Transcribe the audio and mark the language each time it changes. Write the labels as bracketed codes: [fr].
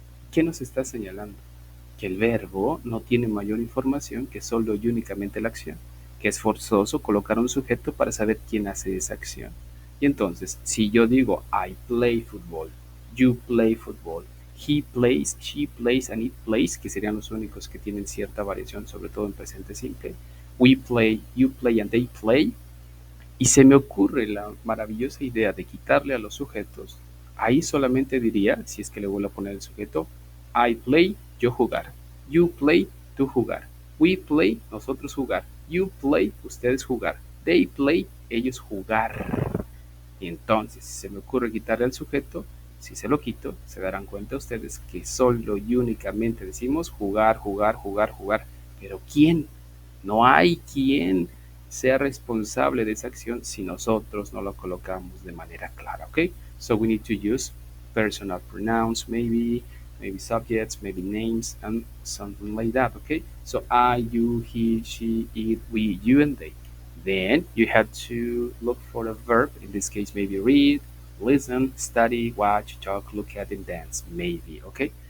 [es] ¿Qué nos está señalando? Que el verbo no tiene mayor información que solo y únicamente la acción, que es forzoso colocar un sujeto para saber quién hace esa acción. Y entonces, si yo digo [en] I play football, you play football, he plays, she plays, and it plays, [es] que serían los únicos que tienen cierta variación, sobre todo en presente simple. [en] We play, you play, and they play. [es] Y se me ocurre la maravillosa idea de quitarle a los sujetos. Ahí solamente diría, si es que le vuelvo a poner el sujeto, [en] I play, [es] yo jugar. [en] You play, [es] tú jugar. [en] We play, [es] nosotros jugar. [en] You play, [es] ustedes jugar. [en] They play, [es] ellos jugar. Y entonces, si se me ocurre quitarle al sujeto, si se lo quito, se darán cuenta ustedes que solo y únicamente decimos jugar, jugar, jugar, jugar. Pero ¿quién? No hay quien sea responsable de esa acción si nosotros no lo colocamos de manera clara, ¿ok? [en] So we need to use personal pronouns, maybe subjects, maybe names, and something like that, okay? So I, you, he, she, it, we, you, and they. Then you have to look for a verb, in this case, maybe read, listen, study, watch, talk, look at, and dance, maybe, okay?